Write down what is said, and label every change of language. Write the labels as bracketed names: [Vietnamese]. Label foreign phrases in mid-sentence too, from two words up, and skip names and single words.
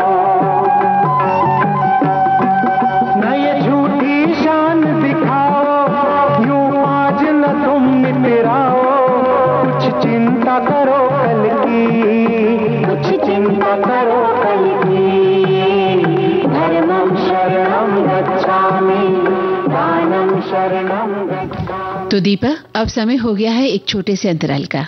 [Hindi] न ये झूठी शान दिखाओ, यूं आज न तुम मिटराओ, कुछ चिंता करो कल की, कुछ चिंता करो कल की। [Sanskrit] धर्मं शरणं गच्छामि दानं शरणं गच्छामि। [Hindi] तो दीपा, अब समय हो गया है एक छोटे से अंतराल का।